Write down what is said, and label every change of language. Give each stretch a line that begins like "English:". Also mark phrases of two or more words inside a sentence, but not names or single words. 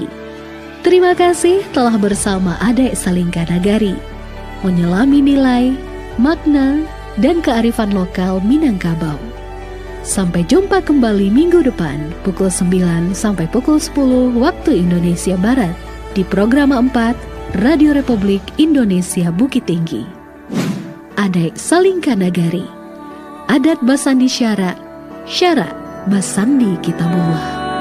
Indonesian: Terima kasih telah bersama Adai Salingka Nagari, menyelami nilai, makna, dan kearifan lokal Minangkabau. Sampai jumpa kembali minggu depan pukul 9 sampai pukul 10 waktu Indonesia Barat di program 4 Radio Republik Indonesia Bukit Tinggi. Adai Salingka Nagari,
Minangkabau: adat basandi syarat, syarat basandi kitabullah.